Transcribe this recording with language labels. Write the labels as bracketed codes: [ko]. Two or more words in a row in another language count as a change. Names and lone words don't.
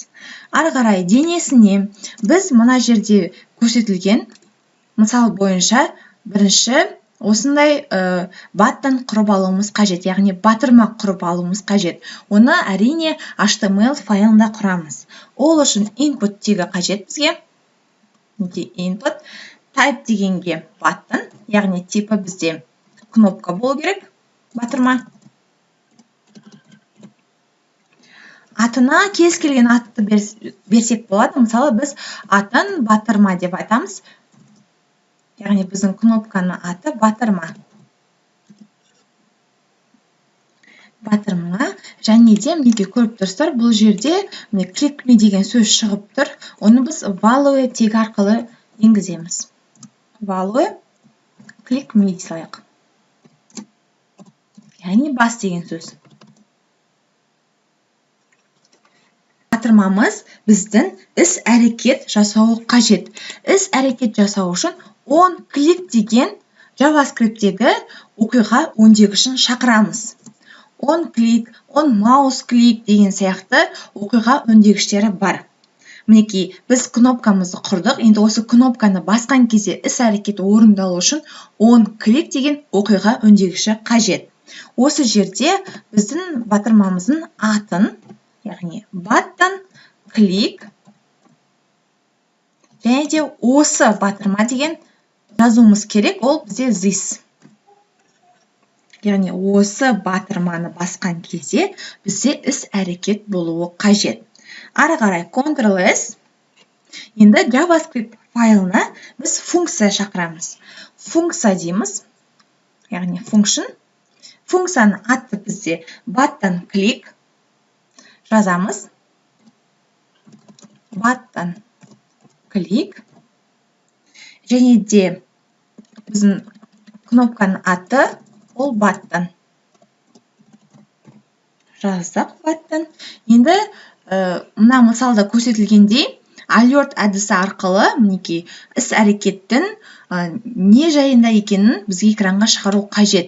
[kk] Ары қарай денесіне біз мына жерде көрсетілген мысал бойынша бірінші осындай баттан құрып алуымыз қажет, яғни батырма құрып алуымыз қажет. Оны әрине HTML файлында құрамыз. Ол үшін input тегі қажет бізге. [en] Input type [kk] дегенге button, яғни типі бізде кнопка болу керек, батырма. Атына кез келген атты берсек болады. Мысалы, біз атын батырма деп айтамыз. Яғни біздің кнопканың аты батырма. Батырма, және де мінекей көріп тұрсыздар, бұл жерде [en] click me [kk] деген сөз шығып тұр. Оны біз value тегі арқылы енгіземіз. [en] Value click me дейсайық. [kk] Яғни бас деген сөз. Батырмамыз біздің іс-әрекет жасауы қажет. Іс-әрекет жасау үшін [en] on click [kk] деген JavaScript'тегі оқиға өңдегішін шақырамыз. [en] On click, on mouse click [kk] деген сияқты оқиға өңдегіштері бар. Мінекей, біз кнопкамызды құрдық. Енді осы кнопканы басқан кезде іс-әрекет орындалу үшін [en] on click [kk] деген оқиға өңдегіші қажет. Осы жерде біздің батырмамыздың атын, яғни [en] button, click, [kk] және де осы батырма деген жазуымыз керек, ол бізде this. Яғни осы батырманы басқан кезде бізде іс-әрекет болуы қажет. Ары қарай Ctrl+S. Енді JavaScript файлына біз функция шақырамыз. Функция дейміз, яғни function. Функцияның аты бізде [en] button click. [kk] Жазамыз. [en] Button click. [kk] Және де біздің кнопканың аты ол button. Жаздық button. Енді мына мысалда көрсетілгендей, alert әдісі арқылы мінекей іс-әрекеттің не жайында екенін бізге экранға шығару қажет.